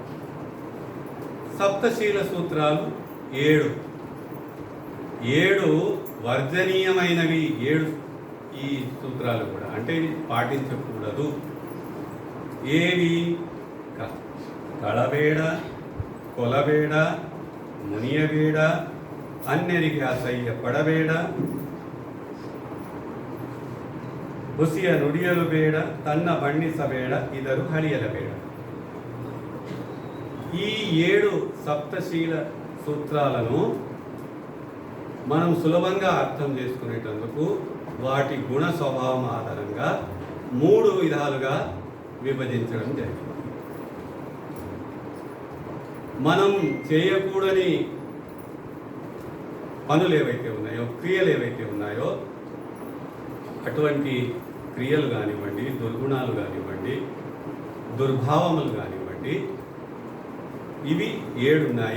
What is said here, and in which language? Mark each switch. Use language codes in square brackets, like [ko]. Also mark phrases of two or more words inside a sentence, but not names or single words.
[te] సప్తశీల సూత్రాలు 7 వర్జనీయమైనవి. 7 ఈ సూత్రాలు కూడా అంటే ఇవి పాటించకూడదు. [kn] ఏవి? ಕಳಬೇಡ, ಕೊಲಬೇಡ, ಮುನಿಯಬೇಡ, ಅನ್ನೆರಿಕಿ ಅಸಹ್ಯ ಪಡಬೇಡ, ಹುಸಿಯ ನುಡಿಯಲು ಬೇಡ, ತನ್ನ ಬಣ್ಣಿಸಬೇಡ, ಇದರು ಹಳಿಯಲ ಬೇಡ. [te] ఈ 7 సప్తశీల సూత్రాలను మనం సులభంగా అర్థం చేసుకునేటందుకు వాటి గుణ స్వభావం ఆధారంగా 3 విధాలుగా విభజించడం జరిగింది. మనం చేయకూడని పనులు ఏవైతే ఉన్నాయో, క్రియలు ఏవైతే ఉన్నాయో, అటువంటి క్రియలు కానివ్వండి, దుర్గుణాలు కానివ్వండి, దుర్భావములు కానివ్వండి, ఇవి 7 ఉన్నాయి.